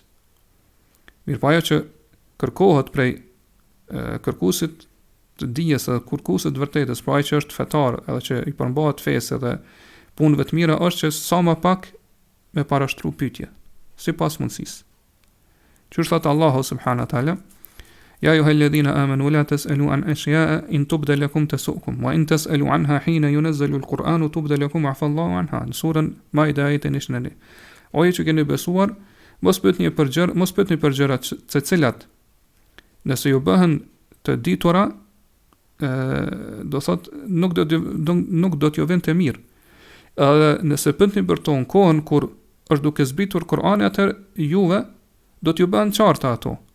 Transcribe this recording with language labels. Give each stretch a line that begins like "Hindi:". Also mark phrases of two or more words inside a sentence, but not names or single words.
Albanian: Mirpo ajo që kërkohet prej kërkuesit të dijes dhe kërkuesit të vërtetës, pra ai që është fetar edhe që i përmbahet fesë dhe punëve të mira, është që sa më pak me parashtru pyetje, sipas mundësisë. Që thot Allahu
Arabic: سبحانه وتعالى, يا أيها الذين آمنوا لا تسألوا عن أشياء إن تبد لكم تسؤكم وإن تسألوا عنها حين ينزل القرآن تبد لكم عفا الله عنها.
Albanian: Në surën Maida ajetin e 9. O ju që keni besuar, mos pyetni për gjëra të cilat nëse ju bëhen të ditura, do thot nuk do t'ju vjen të mirë. Nëse pyetni për to në kohën kur është duke zbritur Kur'ani, atëherë juve do t'ju bëhen qarta ato.